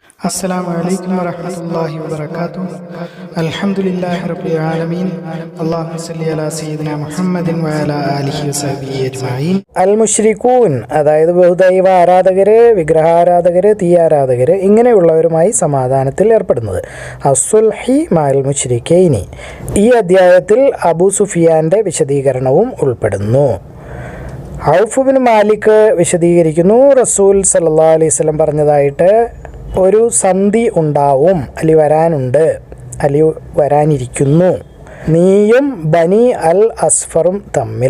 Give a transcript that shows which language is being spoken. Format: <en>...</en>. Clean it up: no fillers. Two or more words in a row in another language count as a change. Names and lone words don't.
<ar>السلام عليكم ورحمة الله وبركاته. الحمد لله رب العالمين. اللهم صل على سيدنا محمد وعلى آله وصحبه أجمعين.</ar> <ml>അൽ-മുശ്രിക്കൂൻ, അതായത് ബഹുദൈവ ആരാധകര്, വിഗ്രഹാരാധകര്, തീയാരാധകര് ഇങ്ങനെയുള്ളവരുമായി സമാധാനത്തിൽ ഏർപ്പെടുന്നത്.</ml> <ar>الصلح مع المشركين.</ar> <ml>ഈ അധ്യായത്തിൽ അബൂ സുഫിയാന്റെ വിശദീകരണവും ഉൾപ്പെടുന്നു. ഔഫ് ബിൻ മാലിക് വിശദീകരിക്കുന്നു, റസൂൽ</ml> <ar>صلى الله عليه وسلم</ar> <ml>പറഞ്ഞതായിട്ട് ഒരു സന്ധി ഉണ്ടാവും, അലി വരാനുണ്ട്, അലി വരാനിരിക്കുന്നു, നീയും ബനി അൽ അസ്ഫറും തമ്മിൽ.</ml>